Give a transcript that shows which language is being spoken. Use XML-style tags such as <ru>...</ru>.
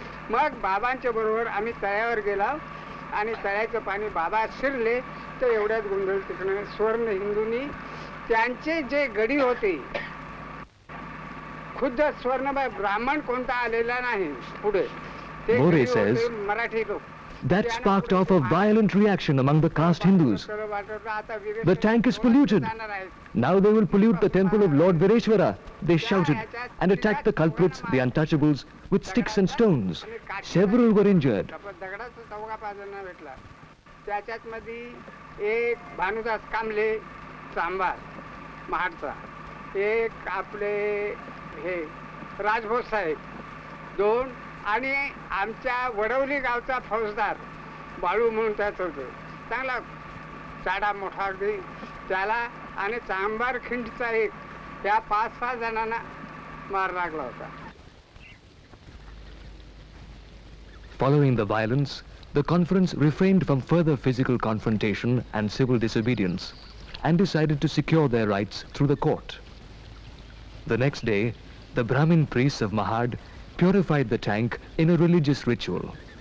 <mr>मग बाबांच्या बरोबर आम्ही तळ्यावर गेला आणि तळ्याचं पाणी बाबा शिरले तर एवढ्यात गोंधळ तिकडे स्वर्ण हिंदूंनी त्यांचे जे गडी होते खुद्द स्वर्णबाई ब्राह्मण कोणता आलेला नाही पुढे ते</mr> <en>More</en> <mr>गडी</mr> <en>says,</en> <mr>होते मराठी लोक.</mr> <en>That sparked off a violent reaction among the caste Hindus. The tank is polluted. Now they will pollute the temple of Lord Vireshwara, they shouted, and attacked the culprits, the untouchables, with sticks and stones. Several were injured.</en> <mr>दगडाचा 4-5 जणांना भेटला त्याच्यात मध्ये एक भानुदास कांबले चांभार महाडचा एक आपले हे राजभोज साहेब 2 आणि आमच्या वडवली गावचा फौजदार बाळू म्हणून त्याच होतं चांगला चाडा मोठा अगदी त्याला आणि चांभार खिंडचा एक त्या 5-6 जणांना मार लागला होता.</mr> <en>Following the violence, the conference refrained from further physical confrontation and civil disobedience and decided to secure their rights through the court. The next day, the Brahmin priests of Mahad purified the tank in a religious ritual.</en>